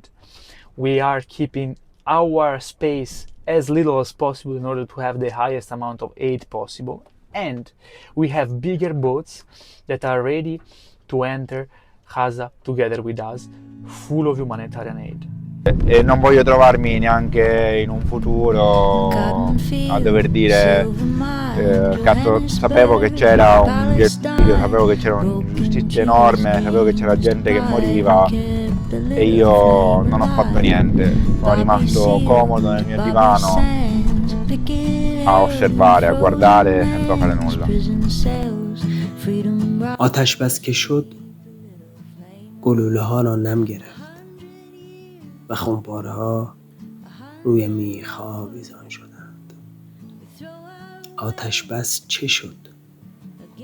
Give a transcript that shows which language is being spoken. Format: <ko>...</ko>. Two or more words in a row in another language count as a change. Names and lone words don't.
<en>We are keeping our space as little as possible in order to have the highest amount of aid possible. And we have bigger boats that are ready to enter Gaza together with us, full of humanitarian aid.</en> <it>E non voglio trovarmi neanche in un futuro a dover dire cazzo, sapevo che c'era un genocidio, sapevo che c'era un'ingiustizia enorme, sapevo che c'era gente che moriva e io non ho fatto niente, sono rimasto comodo nel mio divano a osservare, a guardare senza fare nulla.</it> <fa>آتش بس که شد گلوله ها را نم گرفت و خمپاره ها روی میخ ها ویزان شدند. آتش بس چه شد؟</fa>